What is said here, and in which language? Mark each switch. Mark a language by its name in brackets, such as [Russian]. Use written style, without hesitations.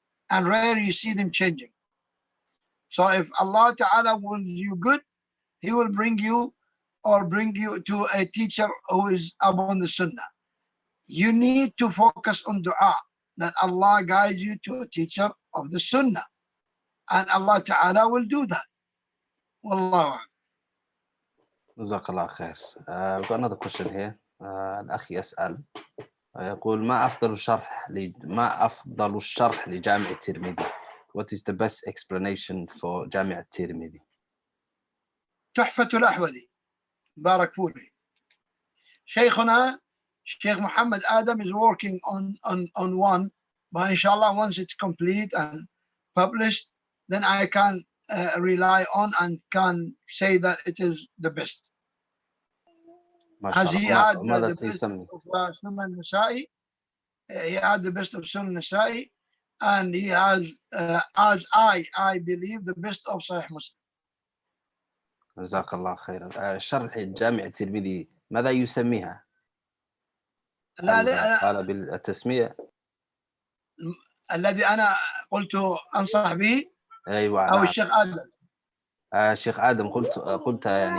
[English] and rare you see them changing. So if Allah Ta'ala wills you good, He will bring you to a teacher who is upon the Sunnah. You need to focus on dua, that Allah guides you to a teacher of the Sunnah. And Allah Ta'ala will do that. Wallahu. [Arabic] جزاك الله خير. [English] We've got another question here. [Arabic] الأخ يسأل يقول ما أفضل الشرح لجامع الترمذي. [English] What is the best explanation for جامع الترمذي? [Arabic] تحفة الأحوذي Barracuda. [English] Shaykhuna, Shaykh Mohamed Adam is working on one, but inshallah once it's complete and published, then I can rely on and can say that it is the best. As he had the best of Sunnah Nasa'i, he had the best of Sunnah Nasa'i, and he has, as I believe, the best of Sahih Muslim. [Arabic] جزاك الله خيرا. شرح الجامع الترمذي ماذا يسميها؟ لا قال بالتسمية الذي أنا قلت أنصح به. أيوة أو الشيخ آدم. الشيخ آدم قلت يعني